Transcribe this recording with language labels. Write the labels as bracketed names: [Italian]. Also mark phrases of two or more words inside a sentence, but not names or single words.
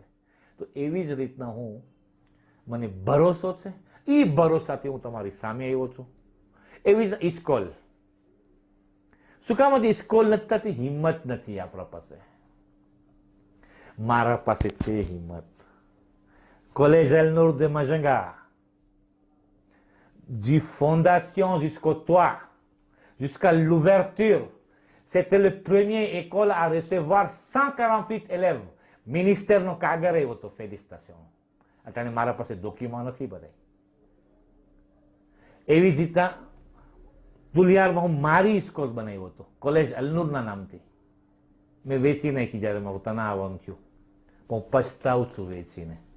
[Gujarati] તો એવી જ રીતના મને ભરોસો છે, એ ભરોસાથી હું તમારી સામે આવ્યો છું. એવી જ ઇસ્કોલ. શું કામ હતી ઇસ્કોલ નથી થતી? હિંમત નથી આપણા પાસે. મારા પાસે છે હિંમત. [French] Collège El Nour de Majanga, du fondation jusqu'au toit, jusqu'à l'ouverture, c'était le premier école à recevoir 148 élèves. [Gujarati] મિનિસ્ટરનો કાગળ આવ્યો હતો, ફેલિસ્ટેશન. અત્યારે મારા પાસે ડોક્યુમેન્ટ નથી બધા. એવી જ રીતના દુલિયારમાં હું મારી સ્કૂલ બનાવ્યો હતો, કોલેજ અલનૂરના નામથી. મેં વેચી નાખી જયારે મારું તના આવવાનું થયું, હું પછતાવું છું વેચીને.